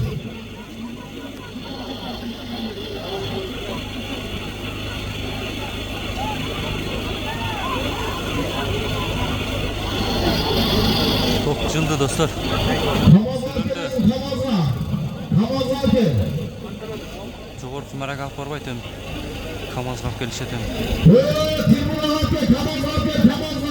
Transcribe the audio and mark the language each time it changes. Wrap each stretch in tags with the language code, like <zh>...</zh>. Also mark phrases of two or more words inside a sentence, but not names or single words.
<ky>Top jındı dostlar. Kamazga kel. Жогорку марага алып барбайт эми. Камазга алып келишет эми. Kamazga kel, Kamazga kel, Kamazga.</ky>